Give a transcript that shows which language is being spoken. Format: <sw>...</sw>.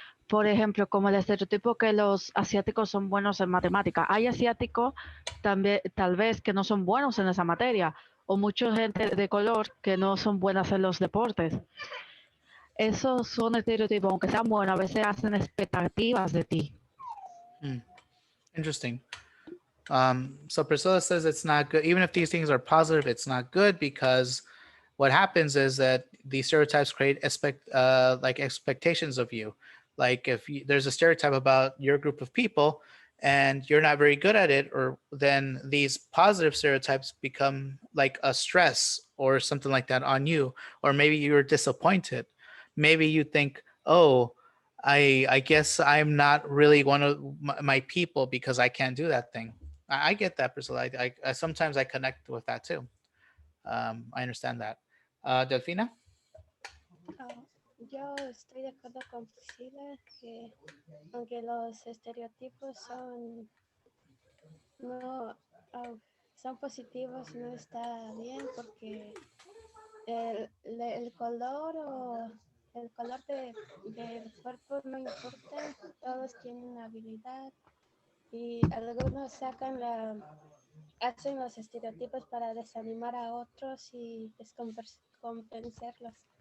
<es>Por ejemplo, como el estereotipo que los asiáticos son buenos en matemática. Hay asiáticos también, tal vez, que no son buenos en esa materia, o mucha gente de color que no son buenas en los deportes. Esos son estereotipos, aunque sean buenos, a veces hacen expectativas de ti.</es> <en>Interesting. So Priscilla says it's not good. Even if these things are positive, it's not good because what happens is that these stereotypes create like expectations of you. Like if there's a stereotype about your group of people and you're not very good at it, or then these positive stereotypes become like a stress or something like that on you, or maybe you're disappointed. Maybe you think, oh, I guess I'm not really one of my people because I can't do that thing. I get that, Priscilla. I sometimes I connect with that too. I understand that. Delfina?</en> <es>Yo estoy de acuerdo con Priscila que aunque los estereotipos no, ah, son positivos, no está bien porque el color o el color del cuerpo no importa, todos tienen habilidad y algunos hacen los estereotipos para desanimar a otros y descompensarlos.</es>